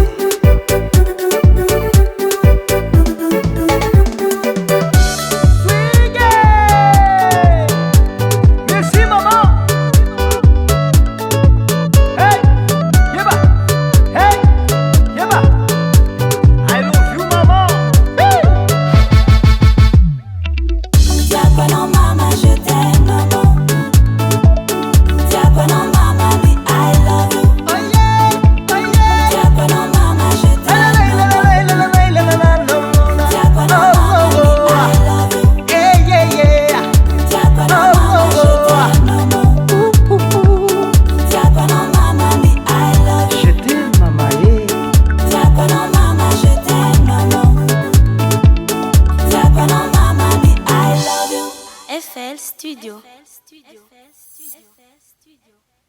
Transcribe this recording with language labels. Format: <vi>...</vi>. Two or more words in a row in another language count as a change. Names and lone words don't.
<fr>merci maman hey yeba hey yeba</fr> <en>I love you</en> <fr>maman hey Diacono mama je t'aime maman Diacono mama oui</fr> <en>I love you</en> <fr>Diacono mama je t'aime Diacono mama oui</fr> <en>I love you</en> <fr>Diacono mama je t'aime Diacono mama oui</fr> <en>I love you</en> <fr>je t'aime mama Diacono mama je t'aime maman Diacono mama oui</fr> <en>I love you</en> <fr>FL Studio.</fr>